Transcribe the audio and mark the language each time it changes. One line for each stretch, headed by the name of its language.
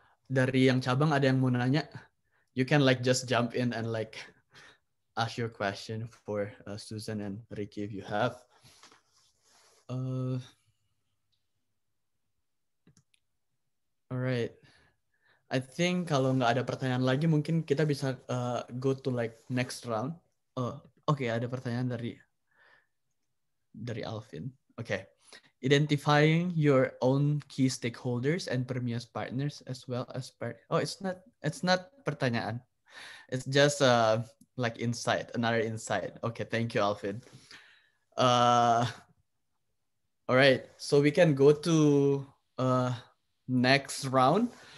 Indonesian: Dari yang cabang ada yang mau nanya?
English: You can like just jump in and like ask your question for Susan and Ricky if you have.
Indonesian: Alright, I think kalau nggak ada pertanyaan lagi, mungkin kita bisa
English: go to like next round.
Indonesian: Oke, ada pertanyaan dari Alvin.
English: Oke, identifying your own key stakeholders and Permias partners as well as it's not pertanyaan. It's just like another insight. Okay, thank you, Alvin. All right, so we can go to next round.